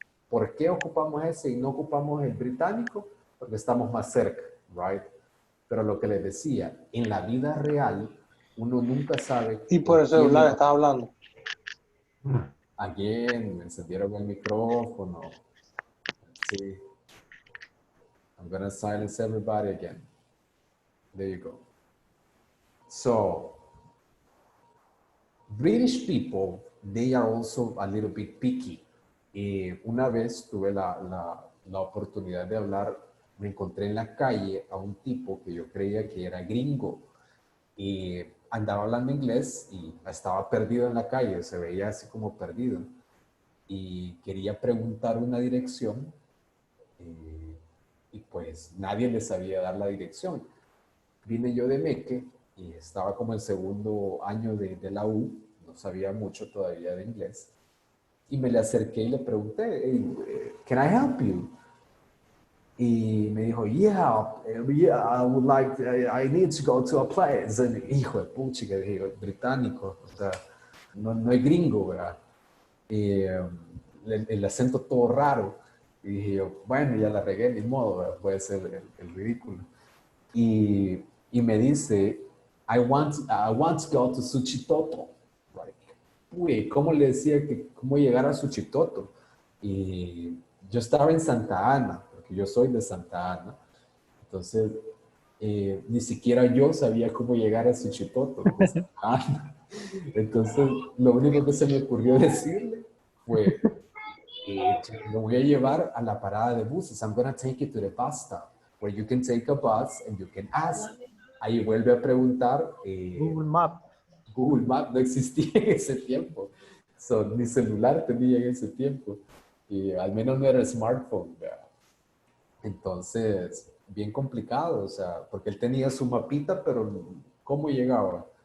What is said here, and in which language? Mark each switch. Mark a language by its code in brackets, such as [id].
[es] ¿Por qué ocupamos ese y no ocupamos el británico? Porque estamos más cerca, right? Pero lo que les decía, en la vida real, uno nunca sabe... Y por el celular estás hablando. Again, me encendieron el micrófono. Sí. [en] I'm gonna silence everybody again. There you go. So, British people, they are also a little bit picky. [es] Una vez tuve la la oportunidad de hablar, me encontré en la calle a un tipo que yo creía que era gringo y andaba hablando inglés y estaba perdido en la calle, se veía así como perdido y quería preguntar una dirección y pues nadie le sabía dar la dirección. Vine yo de Meque y estaba como el segundo año de la U, no sabía mucho todavía de inglés y me le acerqué y le pregunté, [en] hey, can I help you? [es] Y me dijo, [en] yeah, I would like, I need to go to a place. [es] And, hijo de pucha, que dije, británico, o sea, no es gringo, ¿verdad? Y el acento todo raro. Y dije yo, bueno, ya la regué, ni modo, ¿verdad? Puede ser el ridículo. Y me dice, [en] I want to go to Suchitoto. [es] Like, uy, ¿cómo le decía que cómo llegar a Suchitoto? Y yo estaba en Santa Ana, porque yo soy de Santa Ana. Entonces, ni siquiera yo sabía cómo llegar a Suchitoto, de Santa Ana. Entonces, lo único que se me ocurrió decirle fue, lo voy a llevar a la parada de buses. [en] I'm going to take you to the bus stop, where you can take a bus and you can ask. [es] Ahí vuelve a preguntar. Google Maps. Google Maps no existía en ese tiempo. So, ni celular tenía en ese tiempo. Y al menos no era smartphone, ¿verdad? Entonces, bien complicado, o sea, porque él tenía su mapita, pero ¿cómo llegaba?